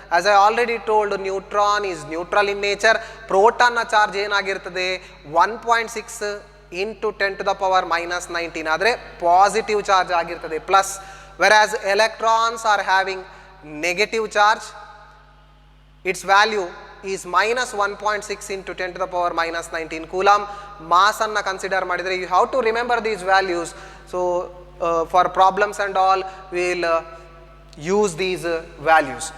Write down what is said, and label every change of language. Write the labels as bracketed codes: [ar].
[en] As I already told, neutron is neutral in nature. [kn] Proton na charge ಏನಾಗಿರ್ತದೆ? [en] 1.6 into 10 to the power minus 19 [kn] ಆದರೆ positive charge ಆಗಿರ್ತದೆ, plus. [en] whereas electrons are having negative charge, its value is minus 1.6 into 10 to the power minus 19 coulomb. [kn] mass anna consider ಮಾಡಿದರೆ [en] you have to remember these values. So for problems and all we will use these values.